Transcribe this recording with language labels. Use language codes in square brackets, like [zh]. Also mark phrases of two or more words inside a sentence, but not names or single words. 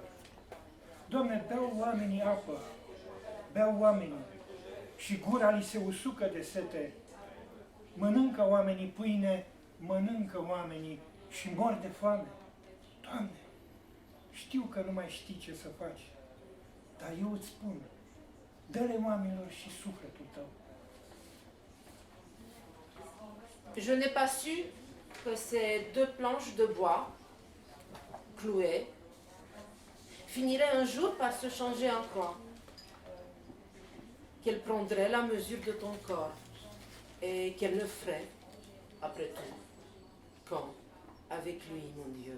[ro] Doamne, beau oamenii apă, beau oamenii și gura li se usucă de sete. Mănâncă oamenii pâine, mănâncă oamenii și mor de foame. Doamne, știu că nu mai știi ce să faci, dar eu îți spun, dă-le oamenilor și sufletul tău. [fr] Je n'ai pas su que ces deux planches de bois, clouées, finiraient un jour par se changer en croix, qu'elles prendraient la mesure de ton corps et qu'elles le feraient, après tout, quand, avec lui, mon Dieu.